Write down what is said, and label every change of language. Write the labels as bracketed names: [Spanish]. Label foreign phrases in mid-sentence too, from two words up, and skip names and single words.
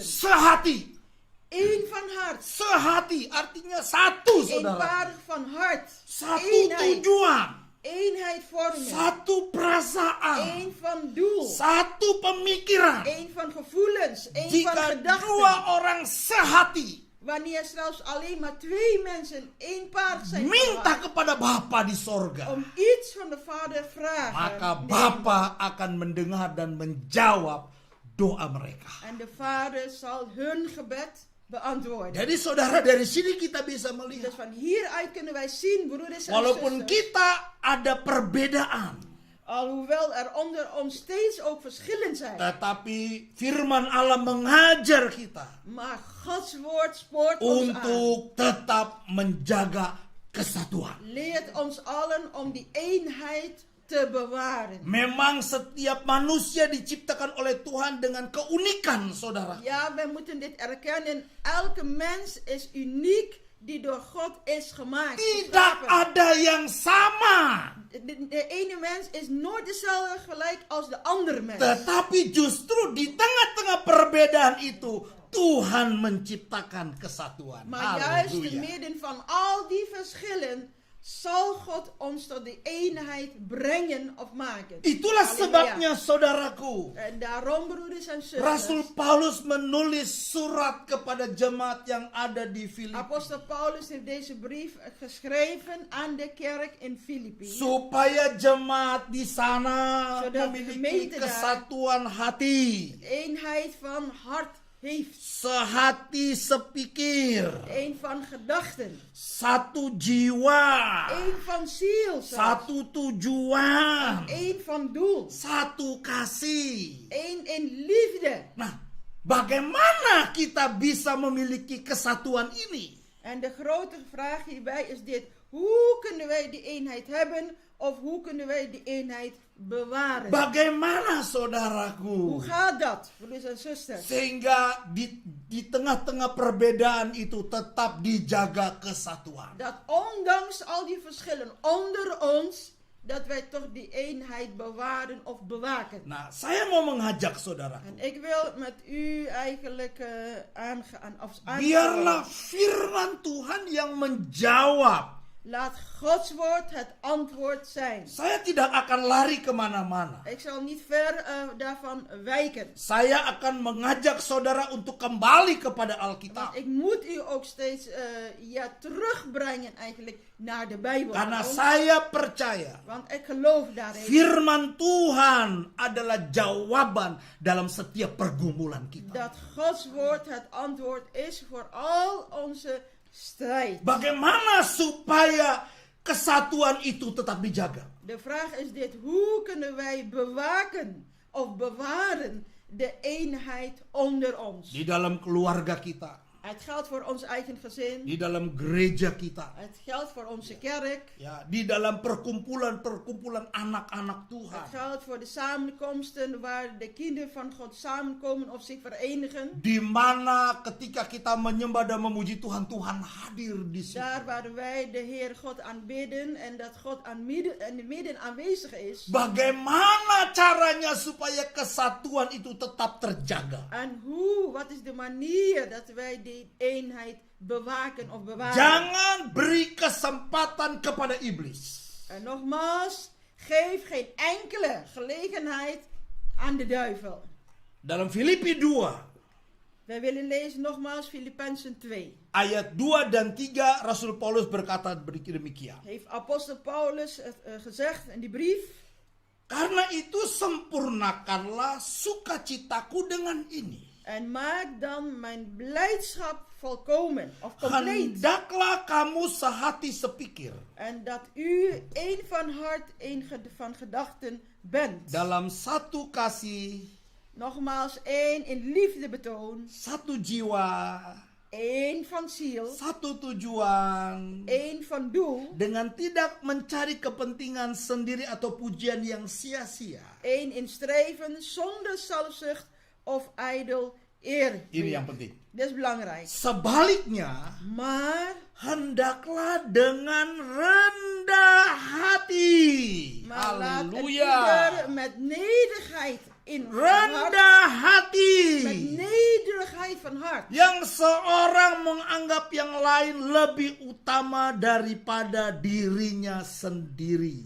[Indonesian] sehati, [Dutch] één van hart, [Indonesian] sehati artinya satu, saudara, [Dutch] eenparig van hart, [Indonesian] satu [Dutch] eenheid, [Indonesian] tujuan, [Dutch] eenheid vormen, [Indonesian] satu perasaan, [Dutch] één van doel, [Indonesian] satu pemikiran. [Dutch] één van gevoelens, één van [Indonesian] Jika [Dutch] gedachten. [Indonesian] dua orang sehati [Dutch] Wanneer zelfs alleen maar twee mensen eenparig zijn van [Indonesian] minta [Dutch] hart, [Indonesian] kepada Bapa di sorga, [Dutch] om iets van de Vader vragen, [Indonesian] maka Bapa akan mendengar dan menjawab doa mereka. [Dutch] en de Vader zal hun gebed beantwoorden. [Indonesian] Jadi saudara, dari sini kita bisa [Dutch] Dus [Indonesian] melihat, [Dutch] van hieruit kunnen wij zien, broeders en [Indonesian] walaupun [Dutch] zusters, [Indonesian] kita ada perbedaan, [Dutch] alhoewel er onder ons steeds ook verschillen zijn, [Indonesian] tetapi firman Allah mengajar kita [Dutch] maar Gods woord spoort ons aan. [Indonesian] untuk tetap menjaga kesatuan. [Dutch] Leert ons allen om die eenheid te bewaren. [Indonesian] Memang setiap manusia diciptakan oleh Tuhan dengan keunikan, saudara. [Dutch] Ja, wij moeten dit erkennen. Elke mens is uniek die door God is gemaakt. [Indonesian] Tidak ada yang sama. [Dutch] De ene mens is nooit dezelfde gelijk als de andere mens. [Indonesian] Tetapi justru di tengah-tengah perbedaan itu Tuhan menciptakan kesatuan. [Dutch] Maar juist te Halleluja. midden van al die verschillen zal God ons tot de eenheid brengen of maken. [Indonesian] Itulah Halleluja. sebabnya saudaraku, [Dutch] En daarom, broeders en [Indonesian] Rasul [Dutch] zusters, [Indonesian] Paulus menulis surat kepada jemaat yang ada di Filipi, [Dutch] apostel Paulus heeft deze brief geschreven aan de kerk in Filippi. [Indonesian] supaya jemaat di sana [Dutch] Zodat [Indonesian] memiliki [Dutch] gemeente daar [Indonesian] kesatuan hati, [Dutch] Eenheid van hart heeft. [Indonesian] sehati sepikir, [Dutch] Een van gedachten. [Indonesian] satu jiwa, [Dutch] Een van ziel. zelfs. [Indonesian] satu tujuan, [Dutch] Een van doel. [Indonesian] satu kasih. [Dutch] Een in liefde. [Indonesian] Nah, bagaimana kita bisa memiliki kesatuan ini? [Dutch] En de grote vraag hierbij is dit. Hoe kunnen wij die eenheid hebben? Of hoe kunnen wij die eenheid bewaren? [Indonesian] Bagaimana [Dutch] Hoe [Indonesian] saudaraku? [Dutch] gaat dat, broeders en zusters? [Indonesian] Sehingga di tengah-tengah perbedaan itu tetap dijaga kesatuan. [Dutch] Dat ondanks al die verschillen onder ons, dat wij toch die eenheid bewaren of bewaken. [Indonesian] Nah, saya mau mengajak saudara. [Dutch] En ik wil met u eigenlijk [Indonesian] Biarlah firman Tuhan yang menjawab. [Dutch] laat Gods woord het antwoord zijn. [Indonesian] Saya tidak akan lari kemana-mana. [Dutch] Ik zal niet ver daarvan wijken. [Indonesian] Saya akan mengajak saudara untuk kembali kepada Alkitab. [Dutch] Want ik moet u ook steeds terugbrengen eigenlijk naar de Bijbel. [Indonesian] Karena saya percaya [Dutch] Want ik geloof daarin. [Indonesian] firman Tuhan adalah jawaban dalam setiap pergumulan kita. [Dutch] Dat Gods woord het antwoord is voor al onze strijd. [Indonesian] Bagaimana supaya kesatuan itu tetap dijaga? [Dutch] De vraag is dit: hoe kunnen wij bewaken of bewaren de eenheid onder ons? [Indonesian] Di dalam keluarga kita, [Dutch] Het geldt voor ons eigen gezin. [Indonesian] di dalam gereja kita, [Dutch] Het geldt voor onze kerk. [Indonesian] ya, di dalam perkumpulan-perkumpulan anak-anak [Dutch] Het [Indonesian] Tuhan. [Dutch] geldt voor de samenkomsten waar de kinderen van God samenkomen of zich verenigen. [Indonesian] Di mana ketika kita menyembah dan memuji Tuhan, Tuhan hadir di situ. [Dutch] Daar waar wij de Heer God aanbidden en dat God in het midden aanwezig is. [Indonesian] Bagaimana caranya supaya kesatuan itu tetap terjaga? [Dutch] En wat is de manier dat wij die eenheid bewaken of bewaren? [Indonesian] Jangan beri kesempatan kepada iblis. [Dutch] En nogmaals, geef geen enkele gelegenheid aan de duivel. [Indonesian] Dalam Filipi 2 [Dutch] Wij willen lezen nogmaals Filippenzen 2. [Indonesian] ayat 2 dan 3 Rasul Paulus berkata demikian. [Dutch] Heeft apostel Paulus gezegd in die brief. [Indonesian] Karena itu sempurnakanlah sukacitaku dengan ini. [Dutch] En maak dan mijn blijdschap volkomen of compleet. [Indonesian] Hendaklah kamu sehati sepikir. [Dutch] En dat u één van hart, één van gedachten bent. [Indonesian] Dalam satu kasih, [Dutch] Nogmaals, één in liefde betoon. [Indonesian] satu jiwa, [Dutch] Één van ziel. [Indonesian] satu tujuan. [Dutch] Één van doel. [Indonesian] Dengan tidak mencari kepentingan sendiri atau pujian yang sia-sia. [Dutch] Één in streven zonder zelfzucht of ijdel eer. [Indonesian] Ini yang penting. [Dutch] Dat is belangrijk. [Indonesian] Sebaliknya, [Dutch] Maar [Indonesian] hendaklah dengan rendah hati. [Dutch] laat het Haleluya. ieder met nederigheid in hart. [Indonesian] Rendah [Dutch] Met [Indonesian] hati. [Dutch] nederigheid van hart. [Indonesian] Yang seorang menganggap yang lain lebih utama daripada dirinya sendiri.